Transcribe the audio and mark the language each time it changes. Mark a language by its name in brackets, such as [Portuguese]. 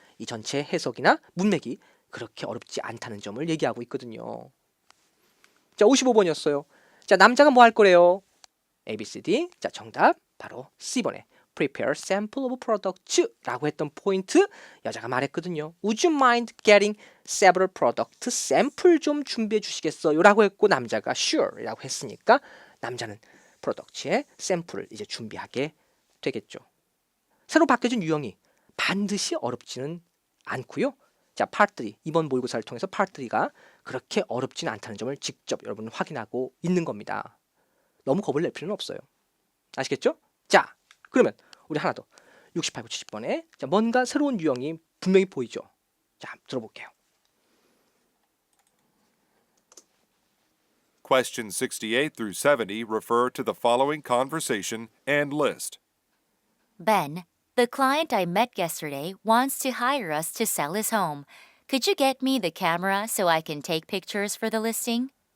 [Korean] 이 전체 해석이나 문맥이 그렇게 어렵지 않다는 점을 얘기하고 있거든요. 자, 55번이었어요. 자, 남자가 뭐 할 거래요? ABCD. 자, 정답 바로 C번에 [English] prepare sample of products [Korean] 라고 했던 포인트, 여자가 말했거든요. [English] Would you mind getting several product sample [Korean] 좀 준비해 주시겠어요? 라고 했고 남자가 sure 라고 했으니까 남자는 프로덕트의 샘플을 이제 준비하게 되겠죠. 새로 바뀌어진 유형이 반드시 어렵지는 않고요. 자, 파트 3, 이번 모의고사를 통해서 파트 3가 그렇게 어렵지는 않다는 점을 직접 여러분 확인하고 있는 겁니다. 너무 겁을 낼 필요는 없어요. 아시겠죠? 자, 그러면 우리 하나 더 68, 70번에 자, 뭔가 새로운 유형이 분명히 보이죠. 자, 들어볼게요. [English] Questions 68 through 70 refer to the following conversation and list. Ben, the client I met yesterday wants to hire us to sell his home. Could you get me the camera so I can take pictures for the listing?